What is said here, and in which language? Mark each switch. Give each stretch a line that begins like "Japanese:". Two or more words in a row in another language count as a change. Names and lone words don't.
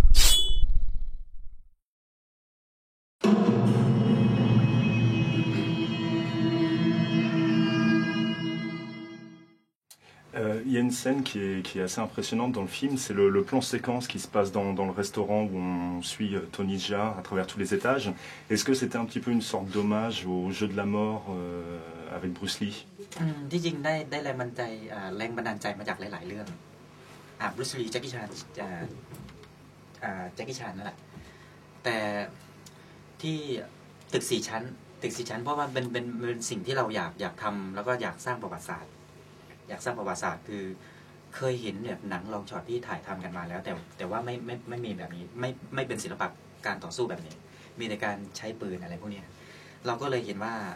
French: a une scène qui est assez impressionnante dans le film, c'est le plan séquence qui se passe dans le restaurant où on suit Tony Jaa à travers tous les étages. Est-ce que c'était un petit peu une sorte d'hommage au jeu de la mort avec Bruce Lee?
Thai: ที่จริงได้แรงบันดาลใจมาจากหลายๆเรื่องบรูซลีแจ็คกี้ชานนั่นแหละแต่ที่ตึก4 ชั้นเพราะว่าเป็นสิ่งที่เราอยากทำแล้วก็อยากสร้างประวัติศาสตร์คือเคยเห็นแบบหนังลองช็อตที่ถ่ายทำกันมาแล้วแต่ว่าไม่มีแบบนี้ไม่เป็นศิลปะการต่อสู้แบบนี้มีแต่การใช้ปืนอะไรพวกนี้เราก็เลยเห็นว่า